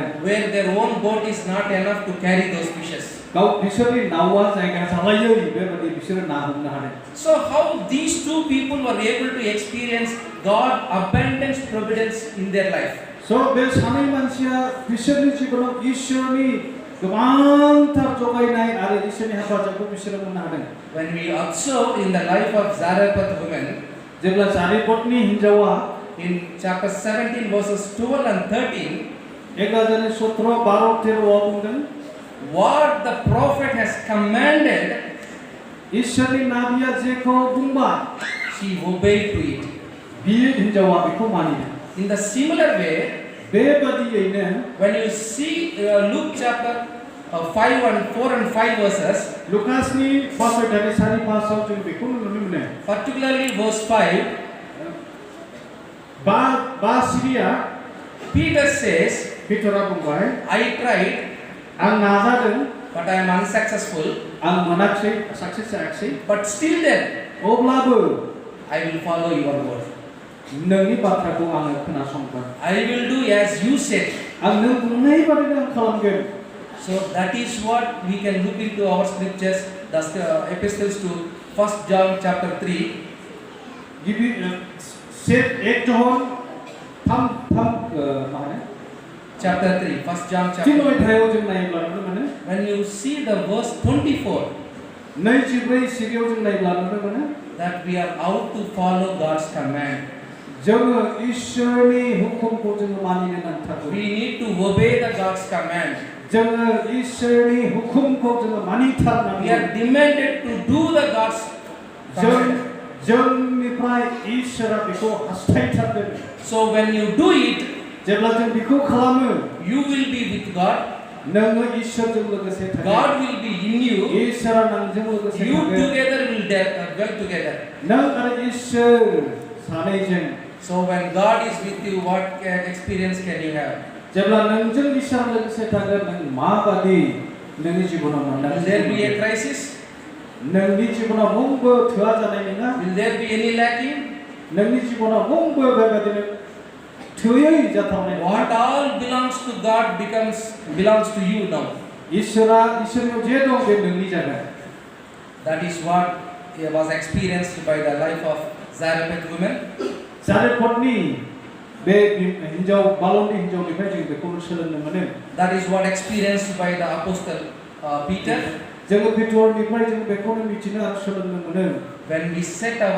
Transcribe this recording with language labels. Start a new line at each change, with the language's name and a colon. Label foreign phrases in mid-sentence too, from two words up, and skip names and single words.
English: Where their own boat is not enough to carry those fishes.
Bodo: गाव बिसोरनि नावआ जायगा जालायै बेबादि बिसोरो ना हमनो हादों
English: So how these two people were able to experience God abundance providence in their life?
Bodo: स' बे सानै मानसिया बिसोरनि जिबनाव इसोरनि गोबांथार जगायनाय आरो इसोरनि हेफाजाबखौ बिसोरो मोननो हादों
English: When we observe in the life of Zarephath woman,
Bodo: जेब्ला जारिपथनि हिनजावा
English: in chapter 17 verses 12 and 13,
Bodo: 11 17 12 13 बुंदों
English: what the prophet has commanded,
Bodo: इसोरनि नाबिया जेखौ बुंबाय
English: she obeyed to it.
Bodo: बियो हिनजावा बेखौ मानिदों
English: In the similar way,
Bodo: बेबादियैनो
English: when you see Luke chapter 5 and 4 and 5 verses,
Bodo: लुकासनि 5 अध्यायनि 4-5 आव जों बेखौ नुनो मोनो
English: particularly verse 5,
Bodo: बा सिरिया
English: Peter says,
Bodo: पेटरा बुंबाय
English: I tried,
Bodo: आं नाजादों
English: but I am unsuccessful.
Bodo: आं मोनाखिसै साक्सेस जायाखिसै
English: But still then,
Bodo: अब्लाबो
English: I will follow your word.
Bodo: नोंनि बाथ्राखौ आङो खोनासंगोन
English: I will do as you said.
Bodo: आं नों बुंनाय बादिनो आं खालामगोन
English: So that is what we can look into our scriptures, the epistles to 1 John chapter 3.
Bodo: गिबि सेट 1 जन 3
English: Chapter 3, 1 John chapter 3 3.
Bodo: अध्यायाव जों नायोब्ला नुनो मोनो
English: When you see the verse 24,
Bodo: 24 सिरियाव जों नायोब्ला नुनो मोनो
English: that we are out to follow God's command.
Bodo: जोङो इसोरनि हुकुमखौ जोङो मानिनो नांथारगौ
English: We need to obey the God's command.
Bodo: जोङो इसोरनि हुकुमखौ जोङो
English: We
Bodo: मानिथारनांगौ
English: are demanded to do the God's command.
Bodo: जोंनिफ्राय इसोरा बेखौ हास्थायथारदों
English: So when you do it,
Bodo: जेब्ला जों बेखौ खालामो
English: you will be with God.
Bodo: नोङो इसोरजों लोगोसे थागोन
English: God will be in you.
Bodo: इसोरा नोंजों लोगोसे
English: You
Bodo: थागोन
English: together will dwell together.
Bodo: नों आरो इसोर सानैजों
English: So when God is with you, what experience can you have?
Bodo: जेब्ला नोंजों इसोर लोगोसे थागोन नों माबादि नोंनि जिबनाव
English: Will
Bodo: मोनदांथि
English: there be a crisis?
Bodo: नोंनि जिबनाव मुंबो थोआ जानाय नङा
English: Will there be any lacking?
Bodo: नोंनि जिबनाव मुंबो बेबादिनो थोयै जाथावनाय नङा
English: What all belongs to God belongs to you now.
Bodo: इसोरनियाव जे दं बे नोंनि जागोन
English: That is what was experienced by the life of Zarephath woman.
Bodo: जारेफतनि बे हिनजाव बालननि हिनजावनिफ्राय जों बेखौनो सोलोंनो मोनो
English: That is what experienced by the apostle Peter.
Bodo: जोङो पेट्रनिफ्राय जों बेखौनो मिथिनो आरो सोलोंनो मोनो
English: When we set our